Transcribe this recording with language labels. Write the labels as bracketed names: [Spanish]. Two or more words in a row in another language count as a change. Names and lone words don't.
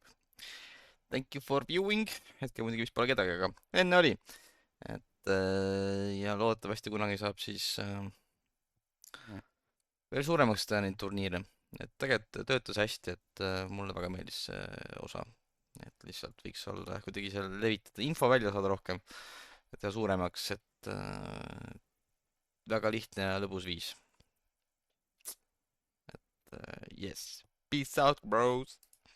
[English] Thank you for viewing . [Estonian] hetkel muidugi vist pole kedagi , aga enne oli . et ja loodetavasti kunagi saab siis veel suuremaks teha neid turniire . et tegelikult töötas hästi , et mulle väga meeldis see osa . et lihtsalt võiks olla kuidagi seal levitada , info välja saada rohkem , et teha suuremaks , et väga lihtne ja lõbus viis . [English] et yes , peace out bros .